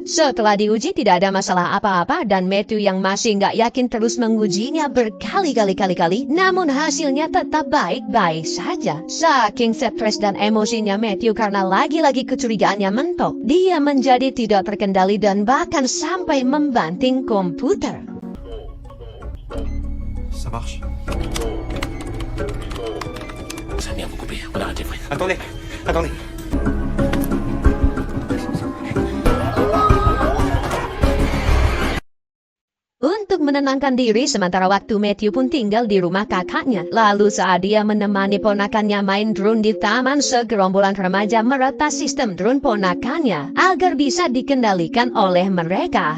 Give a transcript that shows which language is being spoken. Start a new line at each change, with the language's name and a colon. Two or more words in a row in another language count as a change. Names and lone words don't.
Indonesian: Setelah diuji tidak ada masalah apa-apa dan Matthew yang masih nggak yakin terus mengujinya berkali-kali, namun hasilnya tetap baik-baik saja. Saking stres dan emosinya Matthew karena lagi-lagi kecurigaannya mentok, dia menjadi tidak terkendali dan bahkan sampai membanting komputer.
French: Ça marche? Ça vient vous couper, on arrête les frais. Attendez.
Indonesian: Untuk menenangkan diri sementara waktu, Matthew pun tinggal di rumah kakaknya. Lalu saat dia menemani ponakannya main drone di taman, segerombolan remaja meretas sistem drone ponakannya agar bisa dikendalikan oleh mereka.